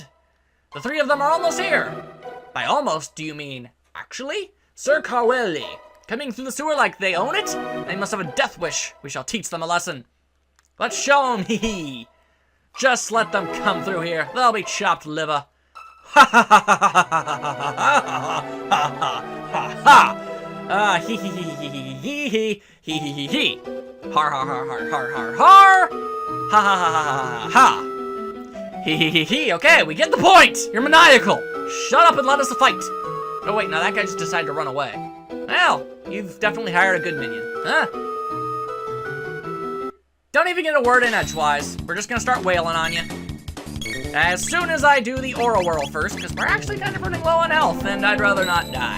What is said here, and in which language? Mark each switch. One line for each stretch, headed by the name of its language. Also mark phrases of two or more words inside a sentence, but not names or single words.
English: The 3 of them are almost here. By almost, do you mean actually? Sir Carwelli, coming through the sewer like they own it? They must have a death wish. We shall teach them a lesson. Let's show them, hee. Just let them come through here. They'll be chopped liver. Ha ha ha ha ha ha ha ha ha. Hee hee hee hee hee hee hee hee hee hee. Har har har har har har har. Ha ha ha ha ha ha. Hee hee hee hee. Okay, we get the point. You're maniacal. Shut up and let us fight. Oh wait, now that guy just decided to run away. Well, you've definitely hired a good minion. Huh? Don't even get a word in edgewise. We're just gonna start wailing on you. As soon as I do the Aura Whirl first, because we're actually kind of running low on health, and I'd rather not die.